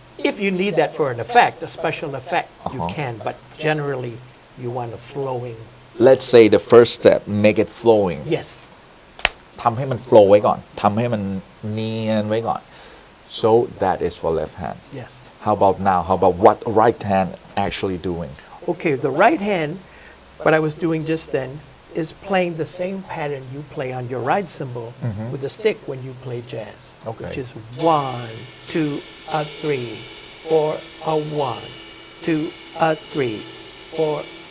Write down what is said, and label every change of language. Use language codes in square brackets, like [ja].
[en] If you need that for an effect, a special effect, you can, but generally you want a flowing. let's say the first step make it flowing Yes. [th] ทำให้มัน flow ไว้ก่อนทำให้มันเนียนไว้ก่อน [en] so that is for left hand Yes. how about now how about what right hand actually doing Okay, the right hand, what I was doing just then, is playing the same pattern you play on your ride cymbal with the stick when you play jazz. Okay. Which is 1, 2, 3, 4, 1, 2, 3, 4.